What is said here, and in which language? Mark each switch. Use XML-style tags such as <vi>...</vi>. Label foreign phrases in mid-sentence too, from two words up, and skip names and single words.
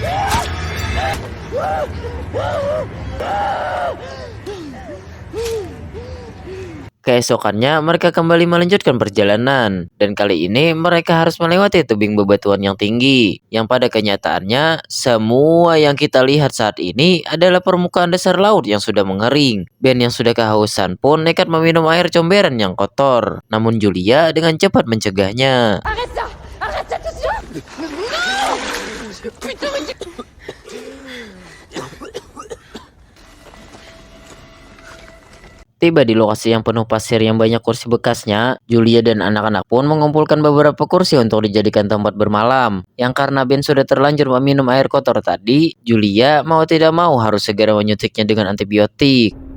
<id>Keesokannya mereka kembali melanjutkan perjalanan, dan kali ini mereka harus melewati tebing bebatuan yang tinggi, yang pada kenyataannya semua yang kita lihat saat ini adalah permukaan dasar laut yang sudah mengering. Ben yang sudah kehausan pun nekat meminum air comberan yang kotor, namun Julia dengan cepat mencegahnya.</id> <fr>Arrête ça! Arrête ça tout de suite! Putain, mais</fr> <id>Tiba di lokasi yang penuh pasir yang banyak kursi bekasnya, Julia dan anak-anak pun mengumpulkan beberapa kursi untuk dijadikan tempat bermalam. Yang karena Ben sudah terlanjur meminum air kotor tadi, Julia mau tidak mau harus segera menyuntiknya dengan antibiotik.</id>